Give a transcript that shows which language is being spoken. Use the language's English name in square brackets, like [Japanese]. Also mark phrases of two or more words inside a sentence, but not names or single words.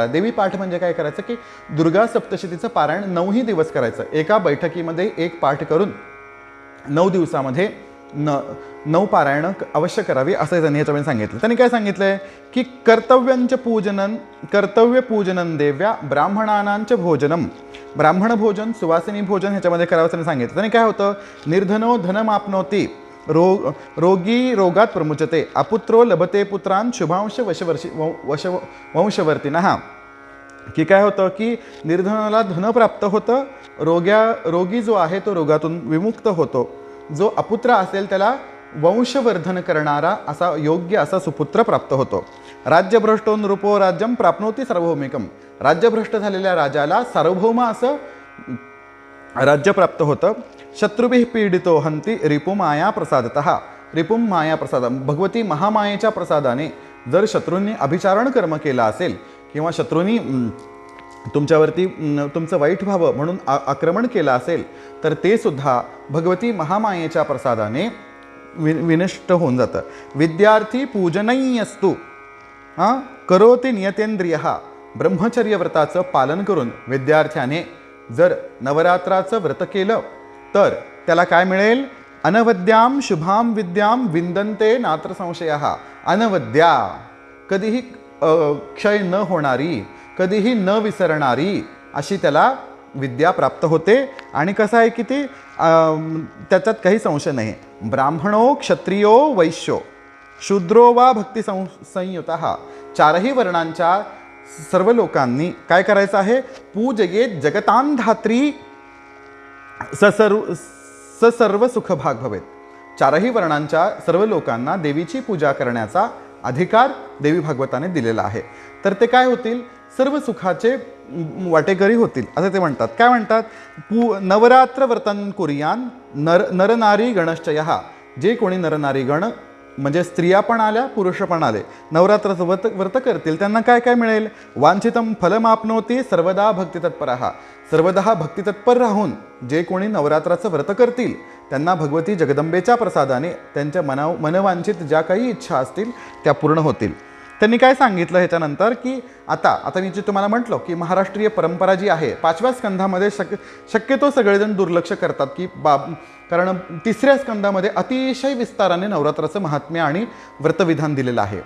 [Marathi] देवी पाठ म्हणजे काय करायचं की दुर्गा सप्तशतीचं पारायण 9ही दिवस करायचं. एका बैठकीमध्ये एक पाठ करून 9 दिवसामध्ये 9 पारायण अवश्य करावी असं त्यांनी याच्यामध्ये सांगितलं. त्यांनी काय सांगितलंय की [Sanskrit] कर्तव्य पूजनं देव्या ब्राह्मणानांच भोजनम. [Marathi] ब्राह्मण भोजन, सुवासिनी भोजन ह्याच्यामध्ये करावं त्यांनी सांगितलं. त्यांनी काय होतं, [Sanskrit] निर्धनो धनमाप्नोती, रोगी रोगात प्रमुचते, अपुत्रो लभते पुत्रान शुभांश वंशवर्तीनः. [Marathi] की काय होतं की निर्धनाला धन प्राप्त होतं, रोगी जो आहे तो रोगातून विमुक्त होतो, जो अपुत्र असेल त्याला वंशवर्धन करणारा असा योग्य असा सुपुत्र प्राप्त होतो. [Sanskrit] राज्यभ्रष्टो नृपो राज्यम प्राप्नोती सार्वभौमिकम. [Marathi] राज्यभ्रष्ट झालेल्या राजाला सार्वभौम असं राज्य प्राप्त होतं. [Sanskrit] शत्रुभिः पीडितो हंती रिपुमाया प्रसादतः. रिपुम माया प्रसाद, [Marathi] भगवती महामायेच्या प्रसादाने जर शत्रूंनी अभिचारण कर्म केला असेल किंवा शत्रूंनी तुमच्यावरती तुमचं वाईट व्हावं म्हणून आक्रमण केलं असेल तर ते सुद्धा भगवती महामायेच्या प्रसादाने विनष्ट होऊन जातं. [Sanskrit] विद्यार्थी पूजनई असतो करोति नियतेंद्रियः. [Marathi] ब्रह्मचर्य व्रताचं पालन करून विद्यार्थ्याने जर नवरात्राचं व्रत केलं तर त्याला काय मिळेल, [Sanskrit] अनवद्याम शुभाम विद्याम विंदन्ते नात्र संशयः. [Marathi] अनवद्या, कधीही क्षय न होणारी, कधीही न विसरणारी अशी त्याला विद्या प्राप्त होते. आणि कसं आहे की ती त्याच्यात काही संशय नाही. [Sanskrit] ब्राह्मणो क्षत्रियो वैश्यो शूद्रो वा भक्ती संयुतः. [Marathi] 4ही वर्णांच्या सर्व लोकांनी काय करायचं आहे, [Sanskrit] पूजयेत जगतां धात्री सर्व सुखभाग भवेत. [Marathi] 4ही वर्णांच्या सर्व लोकांना देवीची पूजा करण्याचा अधिकार देवी भागवताने दिलेला आहे. तर ते काय होतील, सर्व सुखाचे वाटेकरी होतील असं ते म्हणतात. काय म्हणतात, [Sanskrit] नवरात्र व्रतन कुर्यान नरनारी गणश्चयः. [Marathi] जे कोणी नरनारी गण म्हणजे स्त्रिया पण आल्या, पुरुष पण आले, नवरात्राचं व्रत करतील त्यांना काय काय मिळेल, [Sanskrit] वांछितम फलमाप्नोती सर्वदा भक्तितत्परः. [Marathi] सर्वदा भक्तितत्पर राहून जे कोणी नवरात्राचं व्रत करतील त्यांना भगवती जगदंबेच्या प्रसादाने त्यांच्या मनवांछित ज्या काही इच्छा असतील त्या पूर्ण होतील. त्यांनी काय सांगितलं ह्याच्यानंतर की आता मी जे तुम्हाला म्हटलं की महाराष्ट्रीय परंपरा जी आहे 5व्या स्कंधामध्ये शक्यतो सगळेजण दुर्लक्ष करतात की कारण 3ऱ्या स्कंधामध्ये अतिशय विस्ताराने नवरात्राचं महात्म्य आणि व्रतविधान दिलेलं आहे.